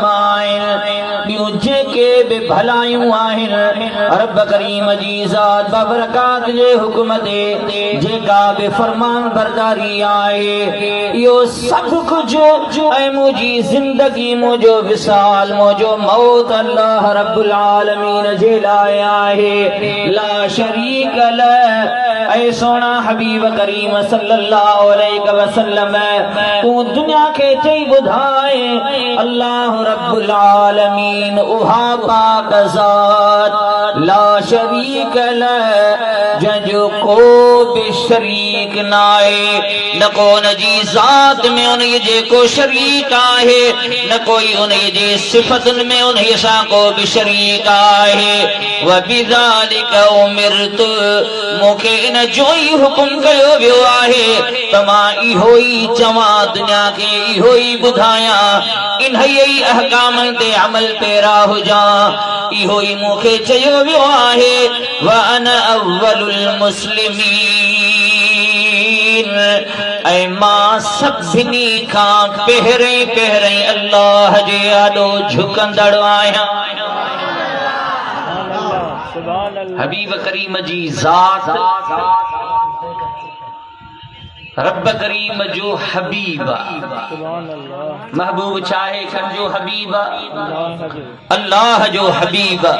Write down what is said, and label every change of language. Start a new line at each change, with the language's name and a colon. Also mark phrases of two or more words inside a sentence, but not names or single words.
Sindhi: आहिनि, ॿियूं जेके बि भलायूं आहिनि, रब करीम जी ज़ात बाबरकात जे हुक्म ते जेका बि फरमान बरदारी आहे, इहो सभु कुझु ऐं मुंहिंजी ज़िंदगी, मुंहिंजो विसाल, मुंहिंजो मौत अल्लाह
Arabic: رب العالمين
Sindhi: जे लाइ आहे,
Arabic: لا شريك له.
Sindhi: ऐ सोना हबीब करीम
Arabic: صلى الله عليه وسلم
Sindhi: तू दुनिया के चई बुधाए, अल्लाह
Arabic: رب العالمين
Sindhi: उहा पाक ज़ात
Arabic: لا شريك له,
Sindhi: जंहिंजो को बि शरीक नाहे, न को उन जी ज़ात में उन जे को शरीक आहे, न कोई उन जी सिफ़तुनि में उन सां को बि शरीक आहे।
Arabic: وبذلك أمرت,
Sindhi: मूंखे इन जो ई हुकुम कयो वियो आहे त मां इहो ई चवां, दुनिया खे इहो ई ॿुधायां, इन्हीअ ई अहकामनि ते अमल पेरा हुजां। इहो ई मूंखे चयो वियो आहे,
Arabic: وأنا أول المسلمين,
Sindhi: ऐं मां सभिनी खां पहिरीं अल्लाह जे आॾो झुकंदड़ आहियां। हबीब करीम जी ज़ात, रब करीम जो हबीब, महबूब चाहे कर जो हबीब, अल्लाह जो हबीब।